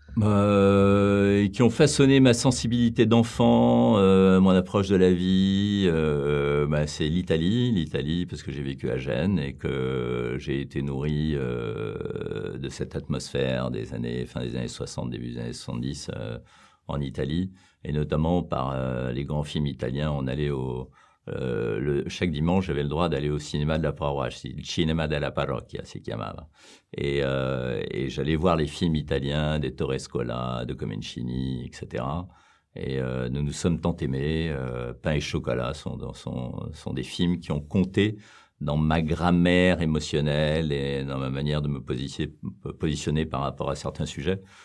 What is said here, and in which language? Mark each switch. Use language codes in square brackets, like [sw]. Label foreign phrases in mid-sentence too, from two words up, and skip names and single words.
[fr] Et qui ont façonné ma sensibilité d'enfant, mon approche de la vie, c'est l'Italie, parce que j'ai vécu à Gênes et que j'ai été nourri de cette atmosphère fin des années 60, début des années 70 en Italie, et notamment par les grands films italiens. On allait chaque dimanche, j'avais le droit d'aller au cinéma de la paroisse, [it] il Cinema della Parrocchia si chiamava. [fr] Et j'allais voir les films italiens d'Ettore Scola, de Comencini, etc. Et nous nous sommes tant aimés. Pain et chocolat sont des films qui ont compté dans ma grammaire émotionnelle et dans ma manière de me positionner par rapport à certains sujets.